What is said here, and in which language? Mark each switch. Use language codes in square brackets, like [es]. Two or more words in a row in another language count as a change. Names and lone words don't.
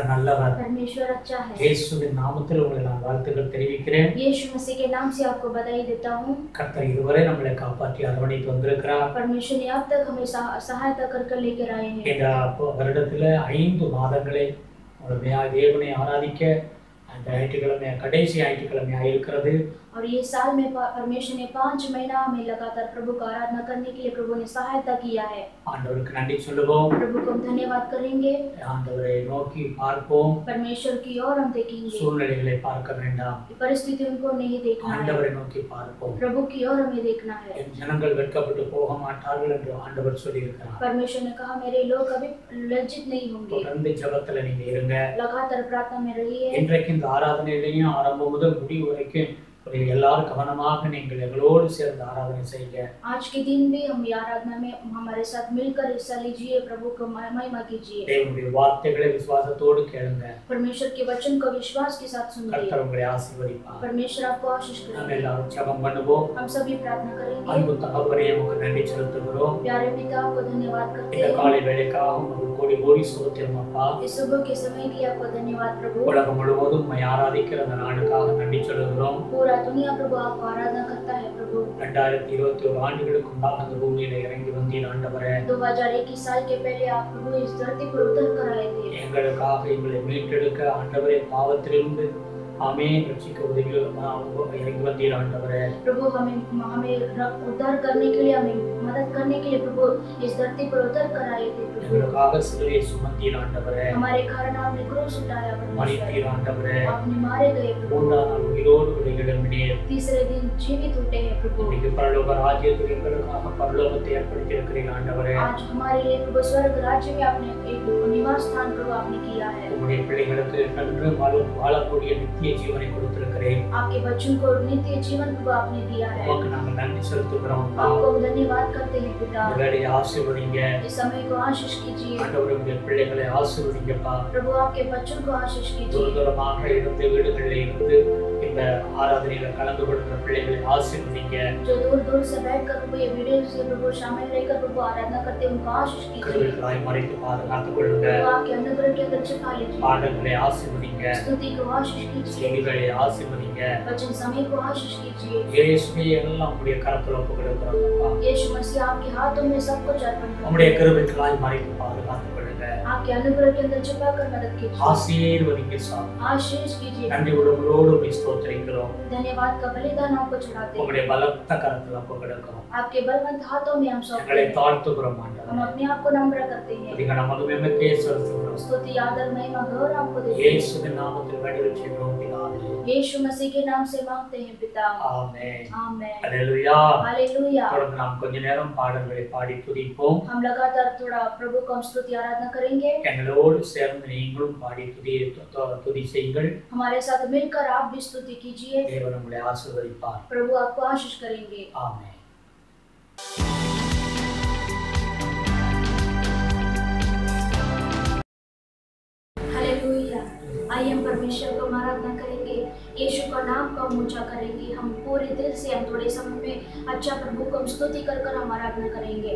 [ta] நல்லவர். [hi] परमेश्वर अच्छा है। [ta] இயேசுவின் நாமத்தில் உங்களை நான் வாழ்த்துக்கள் தெரிவிக்கிறேன். [hi] यीशु मसीह के नाम से आपको बधाई देता हूँ। [ta] கர்த்தர் இதுவரை நம்மளை காப்பாற்றி அரவணைத்து வந்திருக்கிறார். [hi] परमेश्वर ने अब तक हमें सहायता कर लेकर आए हैं। [ta] இந்த வருடத்துல 5 மாதங்களை முழுமையாக தேவனை ஆராதிக்க அந்த ஞாயிற்றுக்கிழமை கடைசி ஞாயிற்றுக்கிழமையாக இருக்கிறது. [hi] और ये साल में परमेश्वर ने 5 महीना में लगातार प्रभु का आराधना करने के लिए प्रभु ने सहायता किया है। [ta] ஆண்டவருக்கு நன்றி சொல்லுவோம். [hi] प्रभु को हम धन्यवाद करेंगे। [ta] ஆண்டவரை நோக்கி பார்ப்போம். [hi] परमेश्वर की ओर हम देखेंगे। [ta] சூழ்நிலைகளை பார்க்க வேண்டாம். [hi] परिस्थितियों को नहीं देखना है। [ta] ஆண்டவரை நோக்கி பார்ப்போம். [hi] प्रभु की ओर हमें देखना है। [ta] ஜனங்கள் வெட்கப்பட்டு போக மாட்டார்கள் என்று ஆண்டவர் சொல்லியிருக்கிறார். [hi] परमेश्वर ने कहा मेरे लोग कभी लज्जित नहीं होंगे। [ta] தொடர்ந்து ஜெபத்துல நீங்க இருங்க. [hi] लगातार प्रार्थना में रहिए। [ta] இன்றைக்கு இந்த ஆராதனையிலையும் ஆரம்பம் முதல் முடிவு வரைக்கும் எல்லாரும் கவனமாக நீங்கள் எங்களோடு சேர்ந்து ஆராதனை செய்யுங்க. [hi] आज के दिन भी हम आराधना में हमारे साथ मिलकर हिस्सा लीजिए। प्रभु को महिमा कीजिए। [ta] தேவனுடைய வார்த்தைகளை விசுவாசத்தோடு கேளுங்க. [hi] परमेश्वर के वचन को विश्वास के साथ सुनिए। [ta] கர்த்தர் உங்களை ஆசீர்வதிப்பார். [hi] परमेश्वर आपको आशीष [ta] நாம் [hi] करेंगे। [ta] எல்லாரும் ஜெபம் பண்ணுவோம். [hi] हम सभी प्रार्थना करेंगे। [ta] அன்பு தகப்பனே உமக்கு நன்றி செலுத்துகிறோம். [hi] प्यारे पिता आपको धन्यवाद करते [ta] இந்த [hi] हैं। [ta] காலை வேளைக்காக உமக்கு கோடி கோடி ஸ்தோத்திரம் அப்பா. [hi] इस सुबह के समय के लिए आपको धन्यवाद प्रभु। [ta] உலகம் முழுவதும் உம்மை ஆராதிக்கிற அந்த நாளுக்காக நன்றி சொல்லுகிறோம். [hi] पूरा दुनिया प्रभु आपको आराधना करता है प्रभु। [ta] 2021 ஆண்டுகளுக்கு முன்பாக அந்த பூமியில இறங்கி வந்தீர் ஆண்டவரே. [hi] 2021 साल के पहले आप प्रभु इस धरती पर उतर कर आए थे। [ta] எங்களுக்காக எங்களை மீட்டெடுக்க ஆண்டவரே பாவத்திலிருந்து ஆமென் ரட்சிக்க உதவி இறங்கி வந்தீர் ஆண்டவரே. [hi] प्रभु हमें उद्धार करने के लिए हमें मदद करने के लिए प्रभु इस धरती पर उतर कर आए थे प्रभु। [ta] எங்களுக்காக சிலுவையை சுமந்தீர் ஆண்டவரே. [hi] हमारे कारण आपने क्रूस उठाया परमेश्वर। [ta] மரித்தீர் ஆண்டவரே. [hi] आपने मारे गए प्रभु। [ta] 3ஆம் நாள் உயிரோடு எழும்பினீர். [hi] तीसरे दिन जीवित उठे हैं प्रभु। [ta] இன்னைக்கு பரலோக ராஜ்யத்தில் எங்களுக்காக பரலோகத்தை ஏற்படுத்தி இருக்கிறீர் ஆண்டவரே. [hi] आज हमारे लिए प्रभु स्वर्ग राज्य में आपने एक निवास स्थान प्रभु आपने किया है। [ta] உம்முடைய பிள்ளைகளுக்கு நன்று வாழக்கூடிய நித்திய ஜீவனை கொடுத்திருக்கிறேன். [hi] आपके बच्चों को नित्य जीवन प्रभु आपने दिया है। [ta] உமக்கு நாங்கள் நன்றி செலுத்துகிறோம். [hi] आपको धन्यवाद करते हैं पिता। [ta] வேலையை ஆசீர்வதிங்க. [hi] इस समय को आशीष कीजिए [ta] ஆண்டவரே உம்முடைய பிள்ளைகளை ஆசீர்வதிங்கப்பா. [hi] प्रभु। आपके बच्चों को आशीष कीजिए। [ta] தூரமாக இருந்து வீடுகளில் இருந்து இந்த ஆராதனையில கலந்து கொள்கிற பிள்ளைகளை ஆசீர்வதிங்க. [hi] जो दूर दूर से बैठकर प्रभु ये वीडियो से प्रभु शामिल रहकर प्रभु आराधना करते हैं उनको आशीष कीजिए। [ta] கிருபைகளாய் மறைத்து பாதுகாத்துக் கொள்ளுங்க. [hi] प्रभु आपके अनुग्रह के अंदर छिपा लीजिए। [ta] பாடல்களை ஆசீர்வதிங்க. [hi] स्तुति को आशीष कीजिए। [ta] செய்திகளை ஆசீர்வதிங்க. [hi] वचन समय को आशीष कीजिए। [ta] இயேசுவே எல்லாம் உம்முடைய கரத்துல ஒப்புக்கொடுக்கிறோம்ப்பா. [hi] यीशु मसीह आपके हाथों में सब कुछ अर्पण करते [ta] உம்முடைய [hi] हैं। [ta] கிருபைகளாய் மறைத்து பாதுகாத்துக் கொள்ளுங்க. [hi] आपके अनुग्रह के अंदर छिपाकर मदद कीजिए। [ta] ஆசீர்வதிங்க சாமி. [hi] आशीष कीजिए। [ta] நன்றி உடம்போடு உம்மை ஸ்தோத்திரிக்கிறோம். [hi] धन्यवाद का बलिदान आपको चढ़ाते हैं। [ta] உம்முடைய பலத்த கரத்துல ஒப்புக்கொடுக்கிறோம். [hi] आपके बलवंत हाथों में हम सौंपते [ta] எங்களை [hi] हैं। [ta] தாழ்த்துகிறோம் [hi] हम [ta] ஆண்டவரே. [hi] अपने आप को नम्र करते हैं। [ta] அதிக நமதுமெமக்கே செலுத்துகிறோம். [hi] स्तुति आदर महिमा गौरव आपको देते हैं। [ta] இயேசுவின் நாமத்தில் வேண்டுதல் செய்கிறோம் பிதாவே. [hi] यीशु मसीह के नाम से मांगते हैं पिता। [ta] ஆமென். [hi] आमेन। [ta] அல்லேலூயா. [hi] हालेलुया। [ta] தொடர்ந்து நாம் கொஞ்ச நேரம் பாடல்களை பாடி துதிப்போம். [hi] हम लगातार थोड़ा प्रभु को हम स्तुति आराधना करेंगे। [ta] எங்களோடு சேர்ந்து நீங்களும் பாடி துதி செய்யுங்கள். [hi] हमारे साथ मिलकर आप भी स्तुति कीजिए। [ta] தேவன் உங்களை ஆசீர்வதிப்பார். [hi] प्रभु आपको आशीष करेंगे। [ta] ஆமென். [hi] हालेलुया। आइए हम परमेश्वर को आराधना करेंगे। यीशु का नाम को हम ऊंचा करेंगे। हम पूरे दिल से हम थोड़े समय में अच्छा प्रभु को हम स्तुति कर कर हम आराधना करेंगे।